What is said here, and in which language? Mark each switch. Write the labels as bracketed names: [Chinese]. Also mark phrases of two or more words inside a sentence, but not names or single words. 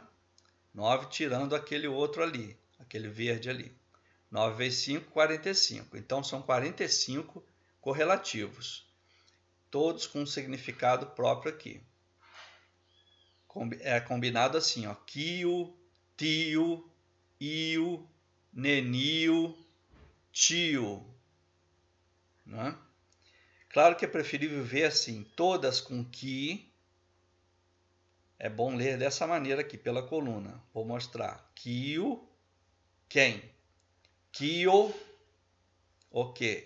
[Portuguese] 9 tirando aquele outro ali, aquele verde ali. 9 vezes 5, 45. Então, são 45 correlativos, todos com um significado próprio aqui. É combinado assim, ó, [Esperanto] kio, tio, io, nenio, tio. [Portuguese] Né? Claro que é preferível ver assim, todas com ki. É bom ler dessa maneira aqui, pela coluna. Vou mostrar. Kio, quem? Kio, o quê?